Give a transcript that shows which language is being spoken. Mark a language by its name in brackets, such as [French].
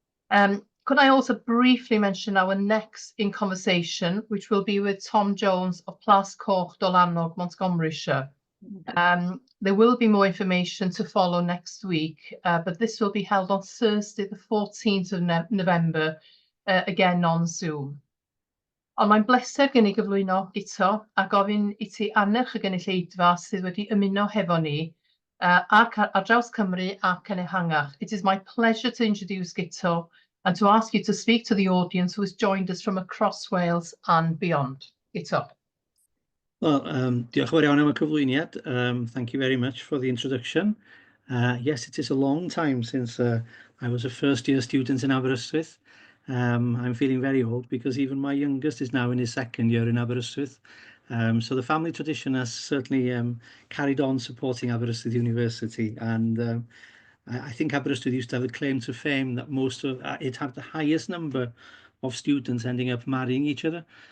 [English] Could I also briefly mention our next In Conversation, which will be with Tom Jones of Plas Coch Dolanog, Montgomeryshire. There will be more information to follow next week, but this will be held on Thursday, the 14th of November, again on Zoom. [Welsh] Ond mae'n bleser gen i gyflwyno Guto a gofyn I ti annych y gynulleidfa sydd wedi ymuno hefo ni ar draws Cymru ac yn ehangach. [English] It is my pleasure to introduce Guto and to ask you to speak to the audience who has joined us from across Wales and beyond. Guto. [Welsh] Well, diolch yn fawr iawn am y cyflwyniad. [English] Thank you very much for the introduction. Yes, it is a long time since I was a first-year student in Aberystwyth. I'm feeling very old because even my youngest is now in his second year in Aberystwyth. So the family tradition has certainly carried on supporting Aberystwyth University, and I think Aberystwyth used to have a claim to fame that it had the highest number of students ending up marrying each other.